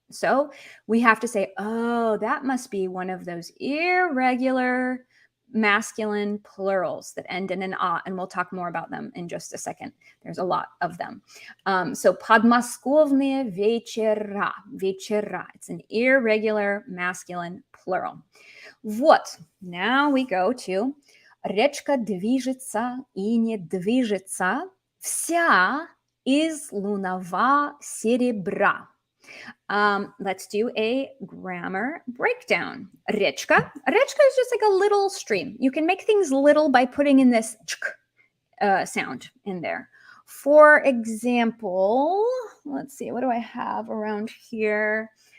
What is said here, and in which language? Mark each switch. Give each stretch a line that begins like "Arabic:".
English: So we have to say, oh, that must be one of those irregular masculine plurals that end in an a, and we'll talk more about them in just a second. There's a lot of them. So Podmoskovные вечера, вечера. It's an irregular masculine plural.
Russian: Вот.
English: Now we go to
Russian: речка движется и не движется, вся из лунного серебра.
English: Let's do a grammar breakdown.
Russian: Речка.
English: Речка is just like a little stream. You can make things little by putting in this sound in there. For example, let's see, what do I have around here?